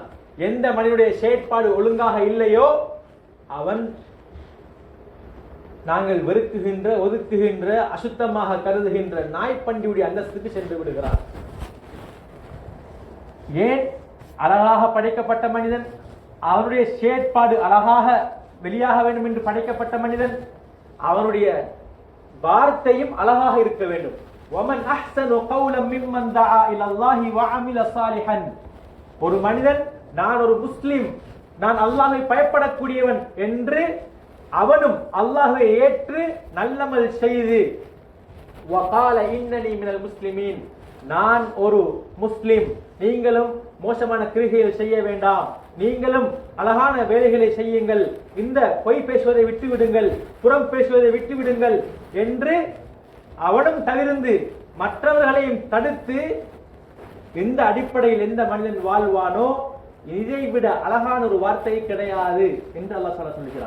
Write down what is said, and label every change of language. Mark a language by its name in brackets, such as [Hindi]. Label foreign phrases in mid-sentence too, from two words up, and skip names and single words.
[Tamil] எந்த மனிதனுடைய செயற்பாடு ஒழுங்காக இல்லையோ அவன் நாங்கள் வெறுக்குகின்ற, ஒதுக்குகின்ற, அசுத்தமாக கருதுகின்ற நாய்ப்பண்டியுடைய அந்தஸ்துக்கு சென்று விடுகிறான். ஏன்? அழகாக படைக்கப்பட்ட மனிதன், அவனுடைய செயற்பாடு அழகாக வெளியாக வேண்டும் என்று படைக்கப்பட்ட மனிதன், அவனுடைய வார்த்தையும் அழகாக இருக்க வேண்டும். [Arabic] وَمَنْ أَحْسَنُ قَوْلًا مِمَّنْ دَعَا إِلَى اللَّهِ وَعَمِلَ صَالِحًا. [Tamil] ஒரு மனிதன், நான் ஒரு முஸ்லிம், நான் அல்லாஹ்வை பயப்படக்கூடியவன் என்று அவனும் அல்லாஹ்வை ஏற்று நல்லமல் செய்து, [Arabic] وَقَالَ إِنَّنِي مِنَ الْمُسْلِمِينَ, [Tamil] நான் ஒரு முஸ்லிம், நீங்களும் மோசமான கிரிகைகள் செய்ய வேண்டாம், நீங்களும் அழகான வேலைகளை செய்யுங்கள், இந்த பொய் பேசுவதை விட்டுவிடுங்கள், புறம் பேசுவதை விட்டுவிடுங்கள் என்று அவனும் தவிர்த்து மற்றவர்களையும் தடுத்து, இந்த அடிப்படையில் எந்த மனிதன் வாழ்வானோ இதை விட அழகான ஒரு வார்த்தை கிடையாது என்று அல்லாஹ் சொல்கிறான்.